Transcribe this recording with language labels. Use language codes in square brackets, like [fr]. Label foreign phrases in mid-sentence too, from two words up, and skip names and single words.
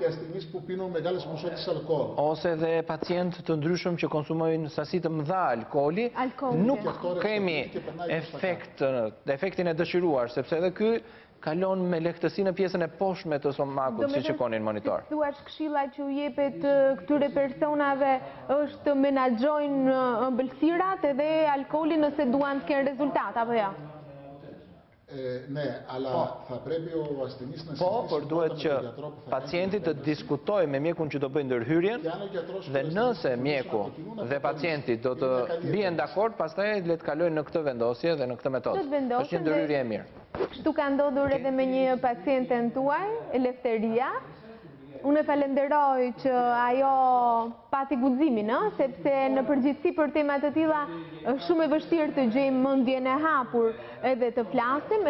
[sq] Ose dhe pacientë të ndryshëm që konsumojnë sasi të mëdha alkooli, nuk kemi efektin e dëshiruar, sepse edhe ky kalon me lehtësi në pjesën e poshtme të stomakut, si shikonin në monitor. Do me thënë, thuaç këshilla që u jepet këtyre personave është të menaxhojnë ëmbëlsirat edhe alkoolin nëse duan të kenë rezultat, apo ja? [el] Ναι, αλλά θα πρέπει ο ασθενής να [sq] Po, por duhet që pacienti të diskutojë me mjekun që do bëjë ndërhyrjen dhe nëse mjeku dhe pacienti do të bien dakord, pastaj le të kalojnë në këtë vendosje dhe në këtë metodë. Është një ndërhyrje e mirë. Kështu ka ndodhur edhe me një pacienten tuaj, Elefteria, Unë e falenderoj që ajo pati guximin, sepse në përgjithësi për temat të tilla është shumë e vështirë të gjejmë mendjen e hapur edhe të flasim.